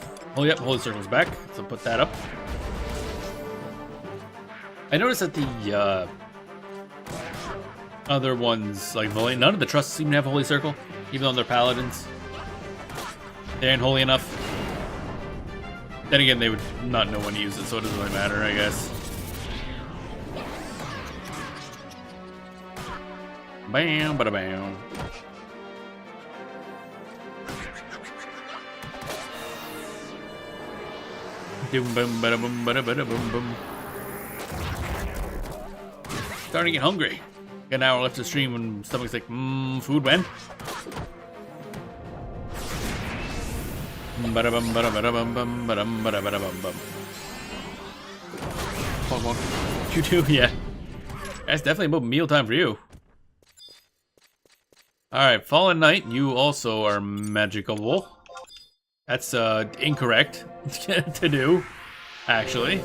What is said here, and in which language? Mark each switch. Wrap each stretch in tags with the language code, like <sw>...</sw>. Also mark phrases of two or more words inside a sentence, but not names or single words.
<en>Oh, yep, Holy Circle's back, so put that up. I noticed that the other ones, like none of the trusts seem to have Holy Circle, even though they're paladins. They ain't holy enough. Then again, they would not know when to use it, so it doesn't really matter, I guess. Bam, bada bam. Doom, boom, bada boom, bada bada boom, boom. Starting to get hungry. Got an hour left to stream and stomach's like, food when? Bada bum, bada bada bum, bum, badum, bada bada bum, bum. Pokemon. You too, yeah. That's definitely about mealtime for you. Alright, Fallen Knight, you also are magical. That's incorrect to do, actually.</en>